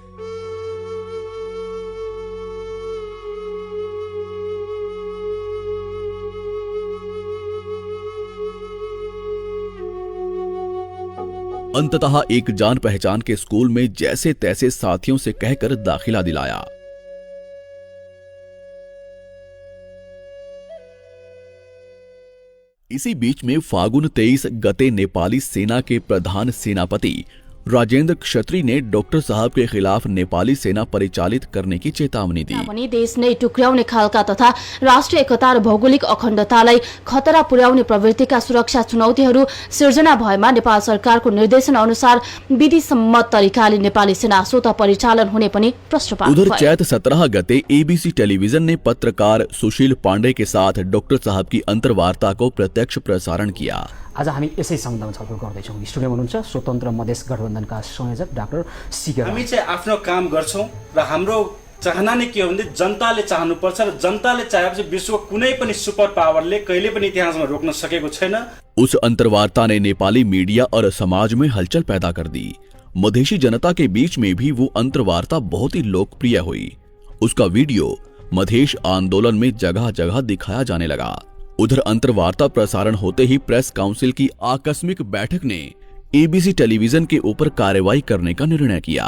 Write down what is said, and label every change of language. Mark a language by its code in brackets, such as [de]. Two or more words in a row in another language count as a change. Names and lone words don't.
[hi] अंततः एक जान पहचान के स्कूल में जैसे तैसे साथियों से कहकर दाखिला दिलाया। इसी बीच में फागुन 23 गते नेपाली सेना के प्रधान सेनापति राजेंद्र क्षत्री ने डॉक्टर साहब के खिलाफ नेपाली सेना परिचालित करने की चेतावनी दी। [ne] पनि देश नै टुक्र्याउने खालका तथा राष्ट्रिय एकता र भौगोलिक अखण्डतालाई खतरा पुर्याउने प्रवृत्तिका सुरक्षा चुनौतीहरू सिर्जना भएमा नेपाल सरकारको निर्देशन अनुसार विधिसम्मत तरिकाले नेपाली सेना स्वतः परिचालन हुने पनि प्रश्न पार्नु भयो। [hi] उधर चैत 17 गते एबीसी टेलीविजन ने पत्रकार सुशील पांडे के साथ डॉक्टर साहब की अंतर्वार्ता को प्रत्यक्ष प्रसारण किया। [ne] आज हामी यसै सम्बन्धमा छलफल गर्दैछौँ। स्टुडियोमा हुनुहुन्छ स्वतन्त्र मधेस गठबन्धनका संयोजक डाक्टर सीके। हामी चाहिँ आफ्नो काम गर्छौँ र हाम्रो चाहना नै के हो भने जनताले चाहनुपर्छ र जनताले चाहेपछि विश्वको कुनै पनि सुपर पावरले कहिले पनि इतिहासमा रोक्न सकेको छैन। [hi] उस अंतर्वार्ता ने नेपाली मीडिया और समाज में हलचल पैदा कर दी। मधेशी जनता के बीच में भी वो अंतर्वार्ता बहुत ही लोकप्रिय हुई। उसका वीडियो मधेश आंदोलन में जगह जगह दिखाया जाने लगा। उधर अंतर्वार्ता प्रसारण होते ही प्रेस काउंसिल की आकस्मिक बैठक ने एबीसी टेलीविजन के ऊपर कार्रवाई करने का निर्णय किया।